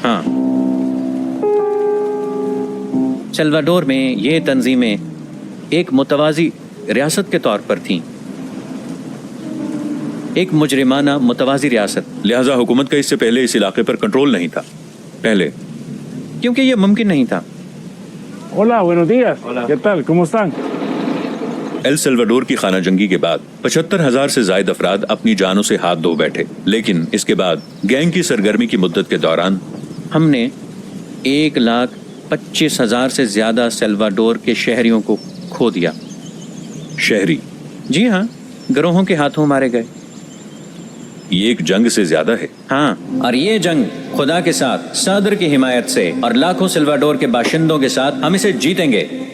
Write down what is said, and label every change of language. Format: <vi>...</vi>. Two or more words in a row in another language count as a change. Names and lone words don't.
<ur>سلواڈور میں یہ تنظیمیں ایک متوازی ریاست کے طور پر تھیں. ایک مجرمانہ متوازی ریاست. لہٰذا حکومت کا اس سے پہلے اس علاقے پر کنٹرول نہیں تھا پہلے، کیونکہ یہ ممکن نہیں تھا.</ur> <es>Hola, buenos días. ¿Qué tal? ¿Cómo están?</es> <ur>ایل سلواڈور کی خانہ جنگی کے بعد 75,000 سے زائد افراد اپنی جانوں سے ہاتھ دھو بیٹھے. لیکن اس کے بعد گینگ کی سرگرمی کی مدت کے دوران ہم نے 25,000 سے زیادہ سلواڈور کے شہریوں کو کھو دیا. شہری? جی ہاں، گروہوں کے ہاتھوں مارے گئے. یہ ایک جنگ سے زیادہ ہے. ہاں، اور یہ جنگ خدا کے ساتھ، صدر کی حمایت سے اور لاکھوں سلواڈور کے باشندوں کے ساتھ ہم اسے جیتیں گے.</ur>